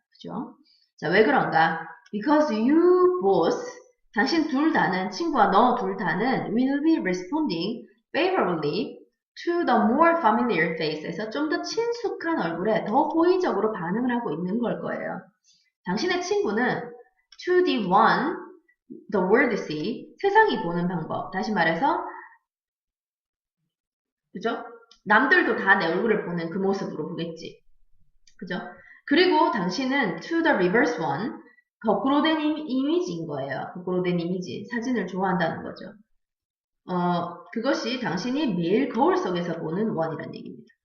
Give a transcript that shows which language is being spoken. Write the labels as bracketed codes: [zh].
[ko] 그죠? 자, 왜 그런가? [en] Because you both, [ko] 당신 둘 다는, 친구와 너 둘 다는 [en] will be responding favorably to the more familiar face [ko] 에서 좀 더 친숙한 얼굴에 더 호의적으로 반응을 하고 있는 걸 거예요. 당신의 친구는 [en] to the one, the world see, [ko] 세상이 보는 방법. 다시 말해서, 그죠? 남들도 다 내 얼굴을 보는 그 모습으로 보겠지. 그죠? 그리고 당신은 [en] to the reverse one, [ko] 거꾸로 된 이미지인 거예요. 거꾸로 된 이미지, 사진을 좋아한다는 거죠. 그것이 당신이 매일 거울 속에서 보는 one이라는 얘기입니다.